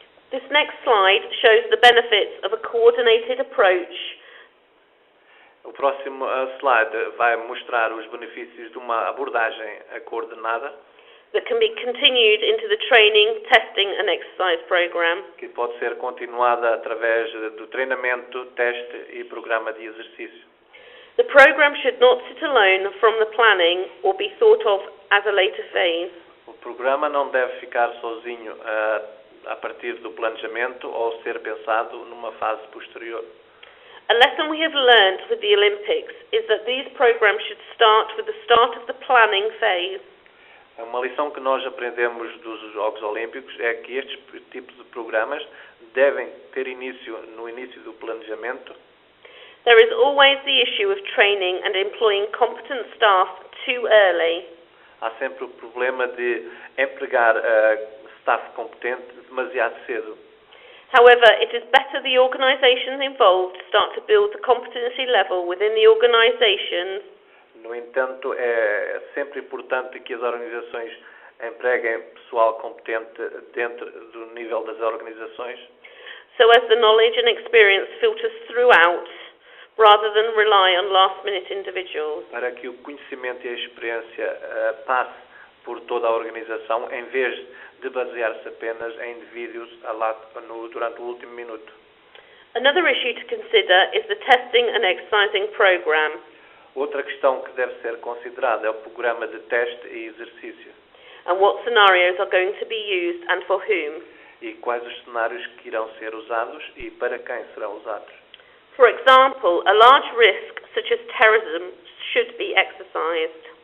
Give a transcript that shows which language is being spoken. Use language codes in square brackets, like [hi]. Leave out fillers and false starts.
[en] This next slide shows the benefits of a coordinated approach [pt] O próximo slide vai mostrar os benefícios de uma abordagem coordenada, [en] that can be continued into the training, testing and exercise program. [pt] que pode ser continuada através do treinamento, teste e programa de exercício. [en] The program should not sit alone from the planning or be thought of as a later phase. [pt] O programa não deve ficar sozinho a partir do planejamento ou ser pensado numa fase posterior. [en] A lesson we have learned with the Olympics is that these programs should start with the start of the planning phase. [pt] Uma lição que nós aprendemos dos Jogos Olímpicos é que estes tipos de programas devem ter início no início do planejamento. [en] There is always the issue of training and employing competent staff too early. [pt] Há sempre o problema de empregar staff competente demasiado cedo. [en] However, it is better the organisations involved start to build the competency level within the organisations. [pt] No entanto, é sempre importante que as organizações empreguem pessoal competente dentro do nível das organizações, [en] So as the knowledge and experience filters throughout, rather than rely on last-minute individuals. [pt] para que o conhecimento e a experiência passe por toda a organização, em vez de basear-se apenas em indivíduos durante o último minuto. [en] Another issue to consider is the testing and exercising program. [pt] Outra questão que deve ser considerada é o programa de teste e exercício, [en] And what scenarios are going to be used and for whom. [pt] e quais os cenários que irão ser usados e para quem serão usados. [en] For example, a large risk such as terrorism should be exercised.